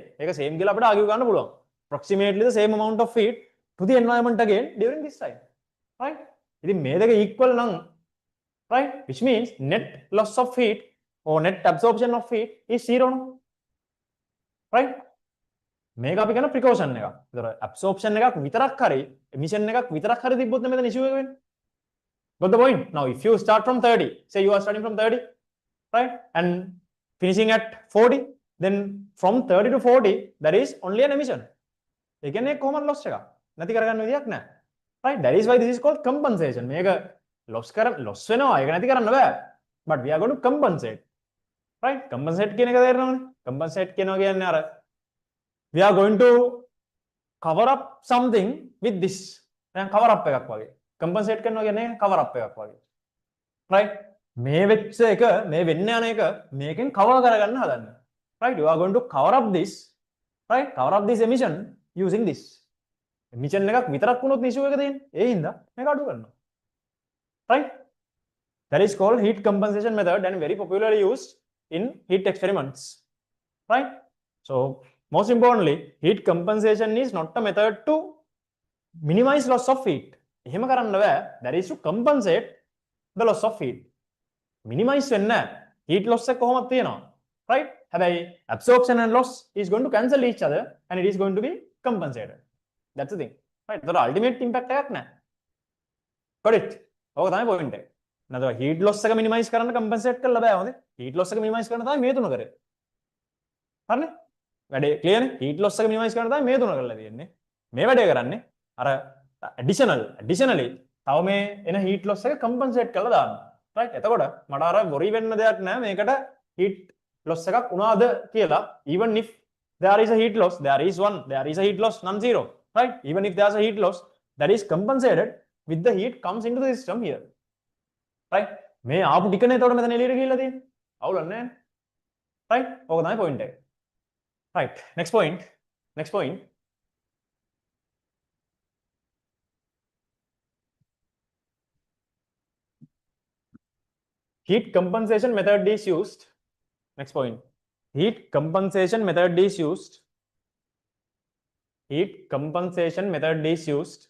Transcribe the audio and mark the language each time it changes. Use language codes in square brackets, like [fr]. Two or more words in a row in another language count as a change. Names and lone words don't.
[en] Same approximately the same amount of heat to the environment again during this time, right? It is equal nang, right? Which means net loss of heat or net absorption of heat is 0, right? [si] මේක අපි කරන precaution එකක්. ඒතර absorption එකක් විතරක් හරි emission එකක් විතරක් හරි තිබ්බොත් මෙතන issue එක වෙන්නේ. [en] Got the point? Now if you start from 30, say you are starting from 30, right? And finishing at 40, then from 30 to 40 there is only an emission. [si] ඒ කියන්නේ කොහොමද loss එක? නැති කරගන්න විදියක් නැහැ. [en] Right? That is why this is called compensation. [si] මේක loss වෙනවා. ඒක නැති කරන්න බෑ. [en] But we are going to compensate. Right? Compensate [si] කියන එක තේරෙනවනේ. [en] Compensate [si] කියනවා කියන්නේ අර [en] we are going to cover up something with this. [si] දැන් [en] cover up [si] එකක් වගේ. Compensate කරනවා කියන්නේ [en] cover up [si] එකක් වගේ. Right? මේ වෙච්ච එක මේ වෙන්න යන එක මේකෙන් cover කරගන්න හදන්න. [en] Right? You are going to cover up this, right? Cover up this emission using this. [si] Emission එකක් විතරක් වුණොත් issue එක තියෙන්නේ. ඒ හින්දා මේක අඩු කරනවා. [en] Right? That is called heat compensation method and very popularly used in heat experiments. Right? So most importantly, heat compensation is not a method to minimize loss of heat. [si] එහෙම කරන්න බෑ. [en] That is to compensate the loss of heat. [si] Minimize වෙන්නේ නැහැ. [en] Heat loss [si] එක කොහොමද තියෙනවා? Right? [en] හැබැයි absorption and loss is going to cancel each other and it is going to be compensated. That's the thing. Right? The ultimate impact [si] එකක් නැහැ. [en] Got it? [si] ඕක තමයි point එක. නේද? [en] heat loss [si] එක minimize කරන්න compensate කරලා බෑ හොඳේ. [en] heat loss [si] එක minimize කරන්න තමයි මේ තුන කරේ. හරිනේ? වැඩේ clear නේ? [en] heat loss [si] එක minimize කරන්න තමයි මේ තුන කරලා තියෙන්නේ. මේ වැඩේ කරන්නේ අර additionally තව මේ එන [en] heat loss [si] එක compensate කරලා දාන්න. right? එතකොට මට අර worry වෙන්න දෙයක් නැහැ මේකට [en] heat loss [si] එකක් වුණාද කියලා. [en] even if there is a heat loss, there is a heat loss, none zero. Right? Even if there's a heat loss, that is compensated with the heat comes into the system here. Right? [si] මේ ආපු ටිකනේ එතකොට මෙතන එළියට ගිහිල්ලා තියෙන්නේ. අවුලක් නැහැ. right? ඕක තමයි point එක. [en] Right, next point. Heat compensation method is used. Next point. Heat compensation method is used. Heat compensation method is used.